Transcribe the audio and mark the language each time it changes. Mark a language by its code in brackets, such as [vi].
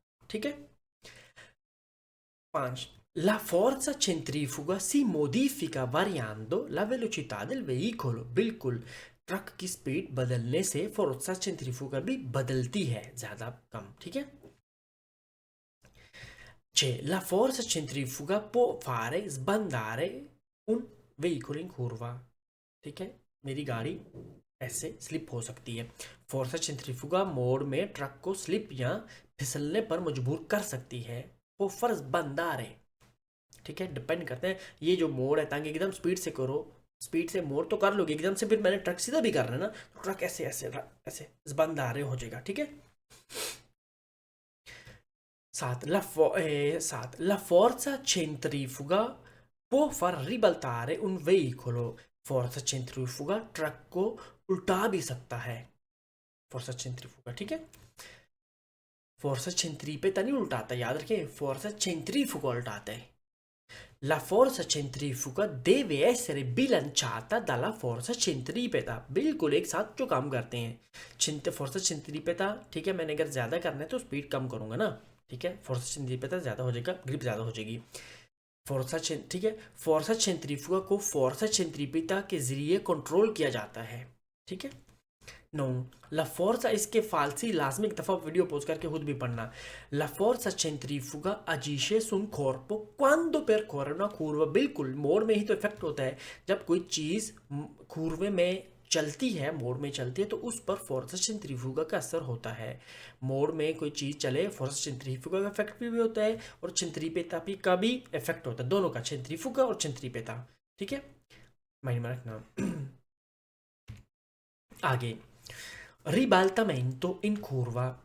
[hi] ठीक है, [it] 5, La forza centrifuga si modifica variando la velocità del veicolo। [hi] बिल्कुल, truck की स्पीड बदलने से फोर्सा सेंट्रीफ्यूगा भी बदलती है, ज्यादा कम। ठीक है, [it] La forza centrifuga può fare sbandare un veicolo in curva, [hi] ठीक है, मेरी गाड़ी ऐसे स्लिप हो सकती है। फोर्सा सेंट्रीफ्यूगा मोड़ में ट्रक को स्लिप या फिसलने पर मजबूर कर सकती है। वो फर्ज बंदार है, ठीक है, डिपेंड करते हैं ये जो मोड़ है, ताकि एकदम स्पीड से करो, स्पीड से मोड़ तो कर लोगे, एकदम से फिर मैंने ट्रक सीधा भी करना है ना, तो ट्रक ऐसे ऐसे ऐसे बंदारे हो जाएगा, ठीक है। [it] सात la forza centrifuga può far ribaltare un veicolo। [hi] फोर्सा सेंट्रीफ्यूगा truck को उल्टा भी सकता है, फोर्सा सेंट्रीफ्यूगा, ठीक है। फोर्सा सेंट्रीपेटा नहीं उल्टाता, याद रखें, फोर्सा सेंट्रीफ्यूगा उल्टाता है। [it] La forza centrifuga deve essere bilanciata dalla forza centripeta। [hi] बिल्कुल एक साथ जो काम करते हैं। फोर्सा सेंट्रीपेटा, ठीक है, मैंने अगर ज्यादा करना है तो स्पीड कम करूंगा ना, ठीक है, फोर्सा सेंट्रीपेटा ज्यादा हो जाएगा, ग्रिप ज्यादा हो जाएगी। ठीक है, फोर्सा सेंट्रीफ्यूगा को फोर्सा सेंट्रीपेटा के जरिए कंट्रोल किया जाता है, ठीक है। नो, ला फोर्सा, इसके फालसी लाजमी एक दफ़ा वीडियो पोस्ट करके खुद भी पढ़ना। [it] ला फोर्सा सेंट्रीफ्यूगा agisce sul corpo quando percorre una curva। [hi] बिल्कुल मोड़ में ही तो इफेक्ट होता है, जब कोई चीज़ curve में चलती है, मोड़ में चलती है, तो उस पर फोर्सा सेंट्रीफ्यूगा का असर होता है। मोड़ में कोई चीज़ चले, फोर्सा सेंट्रीफ्यूगा का इफेक्ट भी होता है और सेंट्रीपेटा का भी इफेक्ट होता है, दोनों का, सेंट्रीफ्यूगा और सेंट्रीपेटा, ठीक है, माइंड में रखना। आगे, [it] ribaltamento in curva।